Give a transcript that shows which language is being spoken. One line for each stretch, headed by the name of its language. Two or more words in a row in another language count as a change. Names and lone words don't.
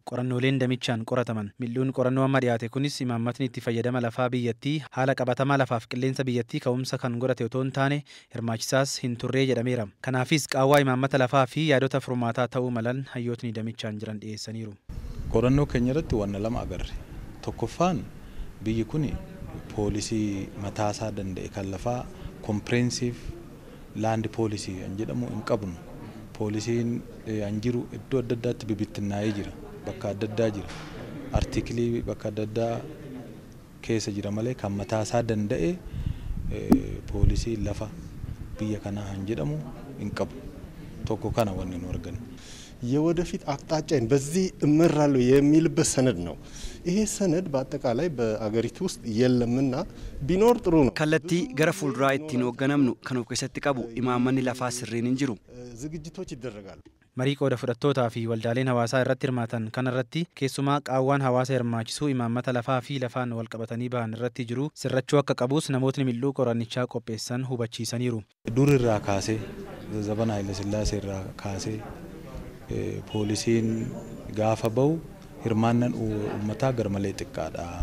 Oromo: Qorannooleen damichaan qorataman. Mil'uun qorannoo amma dhiyaate kunis imaammatni itti fayyadama lafaa biyyattii haala qabatamaa lafaaf qilleensa biyyattii ka'umsa kan godhate otoo hin taane hirmaachisaas hin turree jedhameera. Kanaafis qaawwaa imaammata lafaa fi yaadota furmaataa ta'uu malan hayyootni damichaan jiran dhiyeessaniiru. Qorannoo keenya irratti wanna lama agarre. Tokkoffaan biyyi kuni poolisii mataasaa danda'e kan lafaa
English: comprehensive land policy
Oromo: jedhamu hin qabnu. Poolisiin an jiru iddoo adda addaatti bibittinnaa'ee jira. bakka adda addaa jira. Artiikilii bakka adda addaa keessa jira malee kan mataa isaa danda'e poolisii lafa biyya kanaa han jedhamu hin qabu. Tokko kana wanni nu argan.
Amharic: የወደፊት አቅጣጫን በዚህ እመራለሁ የሚልበት ሰነድ ነው። ይሄ ሰነድ በአጠቃላይ በአገሪቱ ውስጥ የለምና ቢኖር ጥሩ ነው።
Oromo: kallattii gara fuulduraa ittiin hoogganamnu kan of keessatti qabu imaammanni lafaa sirriin hin jiru.
Amharic: ዝግጅቶች ይደረጋሉ.
Oromo: Marii qooda fudhattootaa fi waldaaleen hawaasaa irratti hirmaatan kanarratti keessumaa qaawwaan hawaasa hirmaachisuu imaammata lafaa fi lafaan wal qabatanii bahan irratti jiru sirrachuu akka qabus namootni mil'uu qorannichaa qopheessan hubachiisaniiru. Dur irraa kaasee Zabana Haile Sillaasee irraa kaasee poolisiin gaafa bahu hirmaannan uummataa garmalee xiqqaadha.